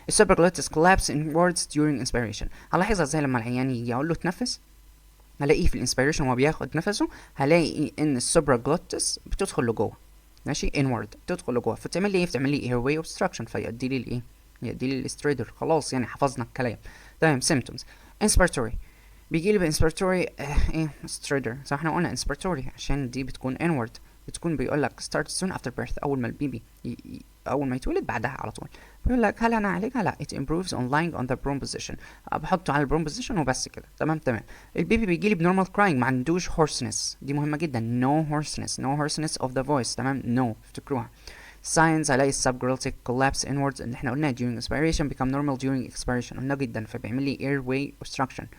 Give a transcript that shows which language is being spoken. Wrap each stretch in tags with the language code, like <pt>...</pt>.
<en>supraglottis collapse inwards during inspiration،</en> <ar>هلاحظها ازاي؟ لما العيان يجي اقول له تنفس، هلاقيه في الانسبيريشن وهو بياخد نفسه، هلاقي ان السوبراجلوتس بتدخل لجوه، ماشي، inward بتدخل لجوه، فتعمل لي ايه؟ بتعمل لي</ar> <en>airway obstruction،</en> <ar>فيؤدي لي لايه؟ يؤدي لي الاستريدر. خلاص يعني حفظنا الكلام. تمام.</ar> <en>symptoms inspiratory</en> <ar>بيجي لي بانسبيرتوري ايه ستريدر، صح؟ احنا قلنا انسبيرتوري عشان دي بتكون انورد، بتكون بيقول لك</ar> <en>start soon after birth،</en> <ar>اول ما البيبي اول ما يتولد بعدها على طول. بيقول لك هل انا اعالجها؟ لا.</ar> <en>it improves on lying on the prone position،</en> <ar>بحطه على البرون position وبس كده. تمام. البيبي بيجي لي بنورمال crying، ما عندوش hoarseness، دي مهمه جدا،</ar> <en>no hoarseness of the voice.</en> <ar>تمام. no افتكروها.</ar> <en>signs هلاقي subglottic collapse inwards</en> <ar>اللي احنا قلناه</ar> <en>during inspiration become normal during expiration،</en> <ar>قلنا جدا، فبيعمل لي</ar> <en>airway obstruction.</en>